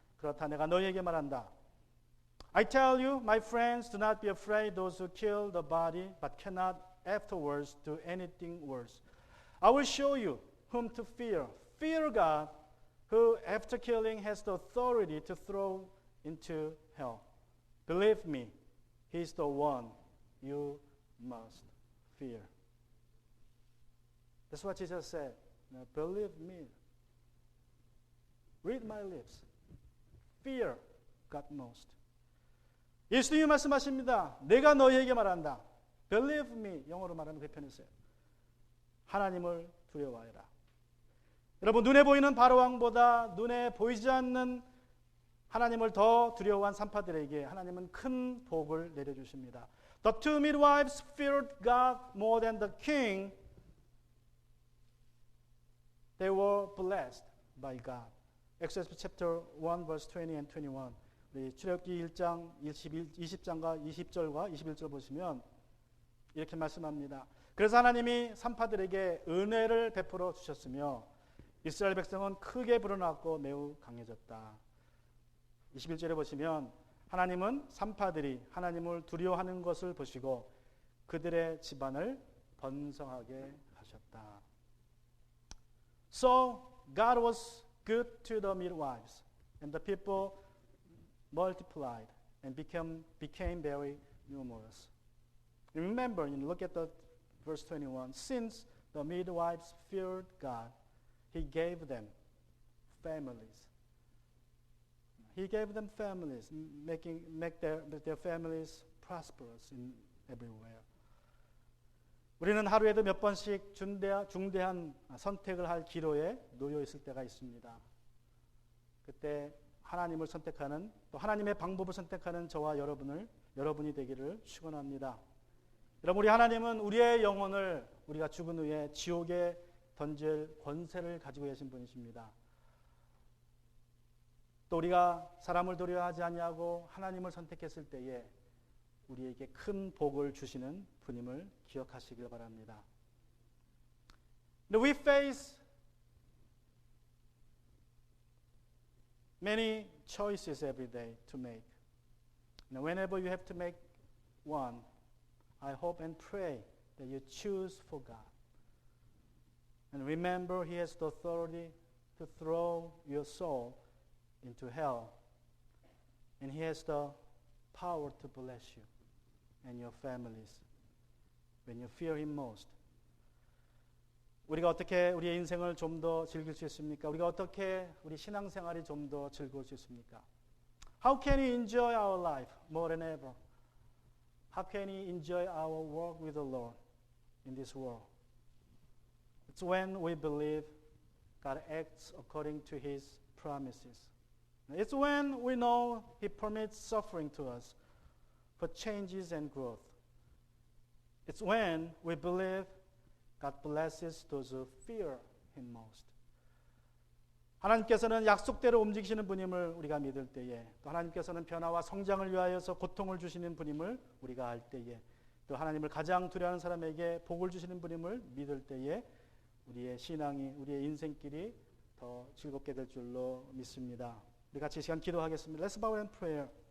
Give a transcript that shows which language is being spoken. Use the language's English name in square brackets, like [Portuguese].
[Korean] 그렇다 내가 너희에게 말한다. [English] I tell you, my friends, do not be afraid those who kill the body, but cannot afterwards do anything worse. I will show you whom to fear. Fear God, who after killing has the authority to throw into hell. Believe me, he is the one you must fear. That's what Jesus said. Now, believe me. Read my lips. Fear God most. [Korean] 예수님이 말씀하십니다. 내가 너희에게 말한다. [English] Believe me. [Korean] 영어로 말하면 그 편이세요. 하나님을 두려워하여라. 여러분 눈에 보이는 바로왕보다 눈에 보이지 않는 하나님을 더 두려워한 산파들에게 하나님은 큰 복을 내려주십니다. [English] The two midwives feared God more than the king. They were blessed by God. Exodus chapter 1 verse 20 and 21. [Korean] 우리 출애굽기 1장 20장과 20절과 21절 보시면 이렇게 말씀합니다. 그래서 하나님이 산파들에게 은혜를 베풀어 주셨으며 이스라엘 백성은 크게 불어났고 매우 강해졌다. 21절에 보시면 하나님은 산파들이 하나님을 두려워하는 것을 보시고 그들의 집안을 번성하게 하셨다. [English] So God was good to the midwives, and the people multiplied and became very numerous. Remember, look at the verse 21. Since the midwives feared God, He gave them families. He gave them families, make their families prosperous in everywhere. [Korean] 우리는 하루에도 몇 번씩 중대한 선택을 할 기로에 놓여 있을 때가 있습니다. 그때 하나님을 선택하는 또 하나님의 방법을 선택하는 저와 여러분이 되기를 축원합니다. 여러분 우리 하나님은 우리의 영혼을 우리가 죽은 후에 지옥에 던질 권세를 가지고 계신 분이십니다. 또 우리가 사람을 두려워하지 아니하고 하나님을 선택했을 때에 우리에게 큰 복을 주시는 분임을 기억하시길 바랍니다. [English] We face many choices every day to make. Now, whenever you have to make one, I hope and pray that you choose for God. And remember, He has the authority to throw your soul into hell. And He has the power to bless you and your families when you fear Him most. [Korean] 우리가 어떻게 우리의 인생을 좀 더 즐길 수 있습니까? 우리가 어떻게 우리 신앙생활이 좀 더 즐거울 수 있습니까? [English] How can we enjoy our life more than ever? How can we enjoy our walk with the Lord in this world? It's when we believe God acts according to His promises. It's when we know He permits suffering to us for changes and growth. It's when we believe God blesses those who fear Him most. [Korean] 하나님께서는 약속대로 움직이시는 분임을 우리가 믿을 때에 또 하나님께서는 변화와 성장을 위하여서 고통을 주시는 분임을 우리가 알 때에 또 하나님을 가장 두려워하는 사람에게 복을 주시는 분임을 믿을 때에 우리의 신앙이 우리의 인생길이 더 즐겁게 될 줄로 믿습니다. 우리 같이 이 시간 기도하겠습니다. [English] Let's bow in prayer.